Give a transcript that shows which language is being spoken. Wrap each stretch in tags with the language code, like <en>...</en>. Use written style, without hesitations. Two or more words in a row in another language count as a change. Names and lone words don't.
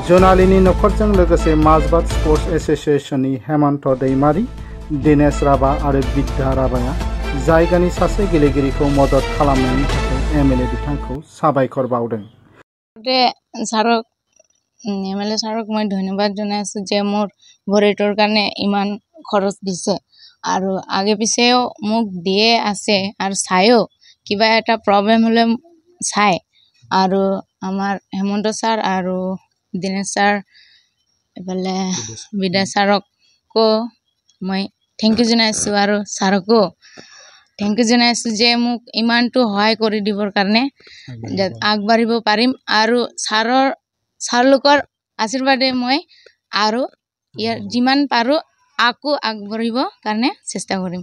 <brx>जनालीनि नखरजों लोगोसे माजबाद स्पर्ट्स एसोसिएशननि हेमन्त दैमारी, दिनेश राभा आरो बिद्या राभाया जायगानि सासे गेलेगिरिखौ मदद खालामनायनि थाखाय एमएलए बिथांखौ साबायखर बावदों।</brx> <as>एमएलए ছাৰক মই ধন্যবাদ জনাইছোঁ যে মোৰ ভৰিটোৰ কাৰণে ইমান খৰচ দিছে আৰু আগে পিছেও মোক দিয়ে আছে আৰু চায়ো কিবা এটা প্ৰব্লেম হ'লে চাই আৰু আমাৰ হেমন্ত ছাৰ আৰু দিনেশ ছাৰ এফালে বিদ্যা ছাৰকো মই</as> <en>thank you</en> <as>জনাইছোঁ আৰু ছাৰকো</as> <en>thank you</en> <as>জনাইছোঁ যে মোক ইমানটো সহায় কৰি দিবৰ কাৰণে আগবাঢ়িব পাৰিম আৰু ছাৰলোকৰ আশীৰ্বাদে মই আৰু ইয়াৰ যিমান পাৰোঁ আকৌ আগবাঢ়িব কাৰণে চেষ্টা কৰিম।</as>